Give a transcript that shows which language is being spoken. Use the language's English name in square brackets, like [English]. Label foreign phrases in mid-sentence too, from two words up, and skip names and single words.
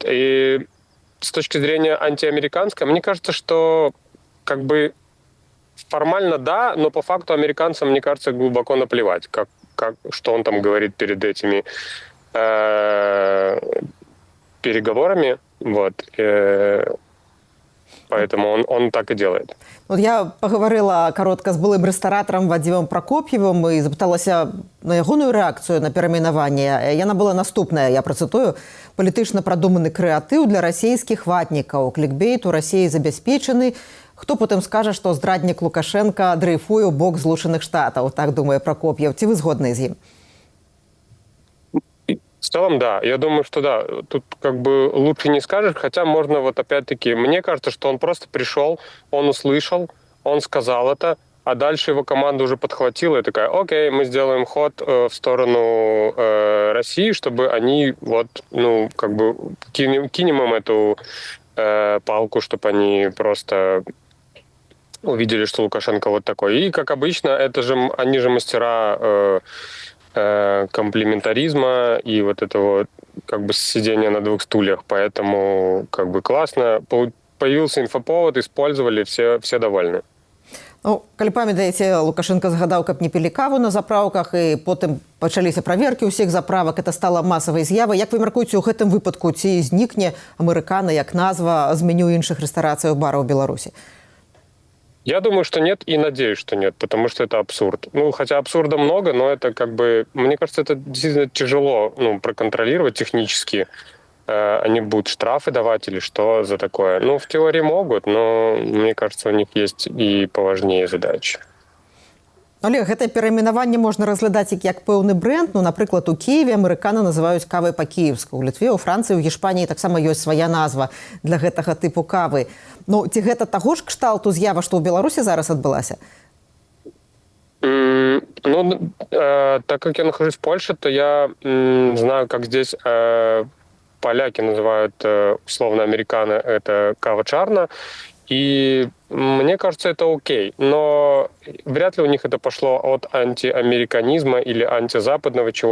[Russian] И с точки зрения антиамериканской, мне кажется, что как бы формально да, но по факту американцам, мне кажется, глубоко наплевать, что он там говорит перед этими переговорами. Вот. Поэтому он так и делает. [Belarusian] От я паговорила каротка з былым рэстаратарам Вадзімам Пракоп'евым і запыталася на ягоную рэакцыю на перайменаванне. Яна была наступная, я працытую: палітычна прадуманы крэатыў для расійскіх ватнікаў. Клікбейт у Расіі забяспечаны. Хто потым скажа, што здраднік Лукашенка дрейфуе ў бок Злучаных Штатаў, так думае Пракоп'ев. Ці вы згодны з ім? [Russian] В целом, да. Я думаю, что да. Тут как бы лучше не скажешь, хотя можно вот опять-таки... Мне кажется, что он просто пришел, он услышал, он сказал это, а дальше его команда уже подхватила и такая: окей, мы сделаем ход в сторону России, чтобы они вот, ну, как бы кинем им эту палку, чтобы они просто увидели, что Лукашенко вот такой. И, как обычно, это же они же мастера комплементаризма и вот этого как бы сидения на двух стульях. Поэтому как бы классно. Появился инфоповод, использовали, все довольны. [Belarusian] Ну, калі памятаеце, Лукашенко згадаў, каб не пілі каву на заправках, і потым пачаліся праверкі ўсіх заправак. Это стала масавай з'явай. Як вы мяркуеце, у гэтым выпадку ці знікне амерыкана як назва з меню іншых рэстарацыяў бараў Беларусі? [Russian] Я думаю, что нет, и надеюсь, что нет, потому что это абсурд. Ну, хотя абсурда много, но это как бы... Мне кажется, это действительно тяжело проконтролировать технически. Они будут штрафы давать или что за такое? Ну, в теории могут, но мне кажется, у них есть и поважнее задачи. [Belarusian] Олег, гэта перайменаванне можна разглядаць як пэўны бренд. Ну, напрыклад, у Киеве амерыканы называюць кавай па-кіеўску. У Літве, у Францыі, у Гішпаніі таксама ёсць свая назва для гэтага тыпу кавы. Ну, ці гэта таго ж кшталту з'ява, што ў Беларусі зараз адбылася? [Russian] Так как я нахожусь в Польше, то я знаю, как здесь поляки называют условно американо это [Polish] kawa czarna. [Russian] И мне кажется, это окей. Но вряд ли у них это пошло от антиамериканизма или антизападного чего-то.